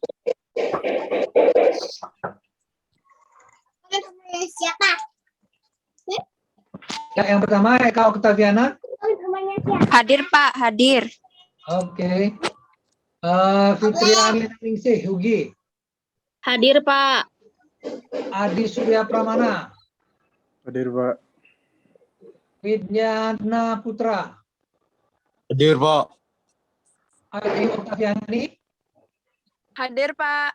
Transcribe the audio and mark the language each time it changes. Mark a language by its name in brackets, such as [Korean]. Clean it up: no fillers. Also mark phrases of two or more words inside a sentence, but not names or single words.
[Indonesian] Siapa? Ya, yang pertama Eka Oktaviana. Hadir, Pak. Hadir. Oke. Fitriani Ningsih Hugi. Hadir, Pak. Adi Surya Pramana. Hadir, Pak. Widyana Putra. Hadir, Pak. Adi Oktaviani. Hadir, Pak.